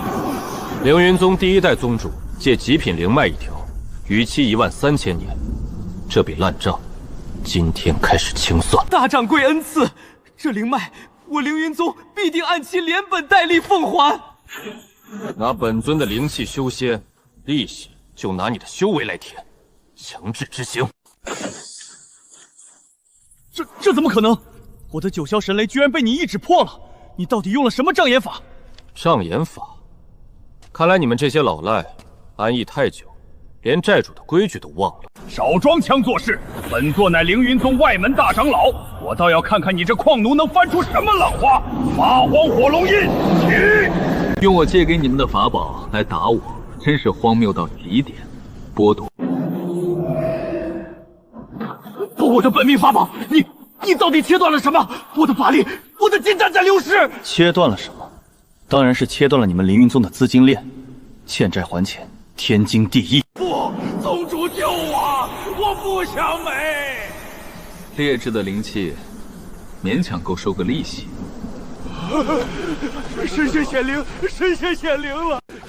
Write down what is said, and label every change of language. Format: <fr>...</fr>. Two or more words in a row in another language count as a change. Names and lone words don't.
<zh>凌雲宗第1代宗主借極品靈脈1條，逾期13000年，這筆爛賬今天開始清算。大掌櫃恩賜，這靈脈我凌雲宗必定按期連本帶利奉還。拿本尊的靈氣修仙，利息就拿你的修為來填，強制執行。這怎麼可能？我的9霄神雷居然被你一指破了！你到底用了什麼障眼法？障眼法？看来你們這些老賴安逸太久，連債主的規矩都忘了。少裝腔作勢！本座乃凌雲宗外門大長老，我倒要看看你這礦奴能翻出什麼浪花！八荒火龍印，起！用我借給你們的法寶來打我，真是荒謬到極點。剝奪我的本命法寶！你到底切斷了什麼？我的法力，我的金丹在流失！切斷了什麼？當然是切斷了你們凌雲宗的資金鏈。欠債還錢，天經地義。不，宗主救我！我不想美。劣質的靈氣，勉強夠收個利息。神仙顯靈，神仙顯靈了！</zh>